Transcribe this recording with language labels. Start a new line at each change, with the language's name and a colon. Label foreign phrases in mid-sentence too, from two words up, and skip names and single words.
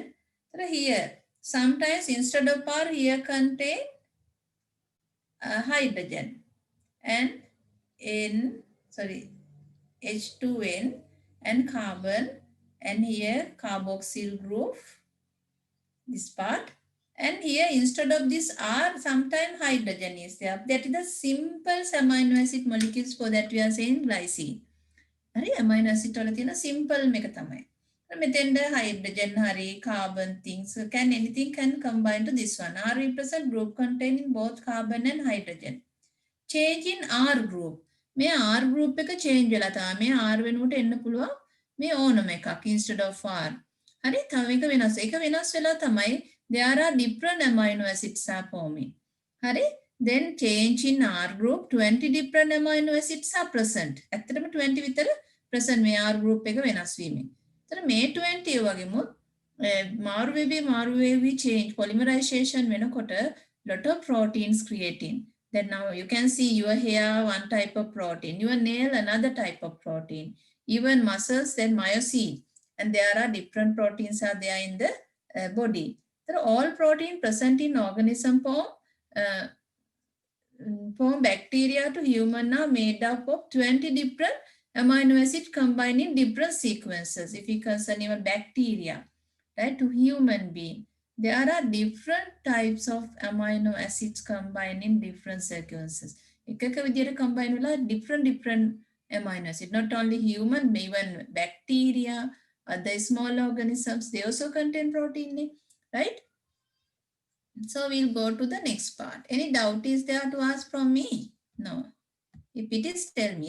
English: So here, sometimes instead of R, here contain hydrogen and H2N and carbon, and here carboxyl group, this part, and here instead of this R, sometimes hydrogen is there. That is the simple amino acid molecules. For that we are saying glycine.
Sinhala: Hari
English: amino acid
Sinhala: වල තියෙන simple මේක තමයි.
English: මෙතෙන්ද hydrogen hari carbon things anything can combine to this one. R represent group containing both carbon and hydrogen. Change in R group.
Sinhala: මේ
English: R group
Sinhala: එක change වෙලා තමයි මේ R වෙනුවට එන්න පුළුවන් මේ ඕනම එකක්
English: instead of R.
Sinhala: හරි තව එක වෙනස්. ඒක වෙනස් වෙලා තමයි
English: there are different amino acids are forming. හරි then change in R group 20 different amino acids are present.
Sinhala: ඇත්තටම 20 විතර present මේ
English: R group
Sinhala: එක වෙනස් වීමෙන්. එතන මේ 20 වගේමුත් මාරු වෙවි
English: change polymerization
Sinhala: වෙනකොට
English: lot of proteins creating. Then now you can see your hair one type of protein, your nail another type of protein, even muscles then myosin, and there are different proteins are there in the body. There are all protein present in organism from bacteria to human are made up of 20 different amino acids combined in different sequences. If you concern even bacteria, right, to human being, there are different types of amino acids combined in different sequences.
Sinhala: එකක විදියට combine වෙලා
English: different amino acids. Not only human, even bacteria, other small organisms, they also contain protein, right? So we'll go to the next part. Any doubt is there to ask from me? No. If it is, tell me.